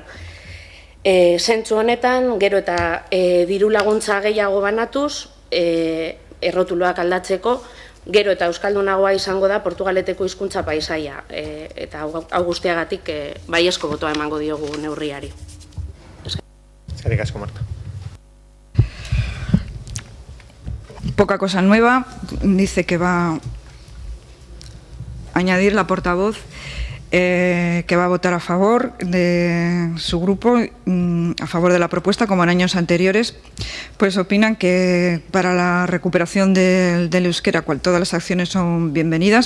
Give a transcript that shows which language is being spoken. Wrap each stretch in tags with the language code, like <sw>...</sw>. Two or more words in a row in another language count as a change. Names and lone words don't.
<eu>Zentzu honetan gero eta diru laguntza gehiago banatuz errotuluak aldatzeko gero eta euskaldunagoa izango da Portugaleteko hizkuntza paisaia eta hau guztiagatik baiezko botoa emango diogu neurriari. Eskerrik asko, Marta.</eu> <es>Poca cosa nueva, dice que va a añadir la portavoz. que va a votar a favor de su grupo, a favor de la propuesta, como en años anteriores, pues opinan que para la recuperación del euskera, todas las acciones son bienvenidas.</es>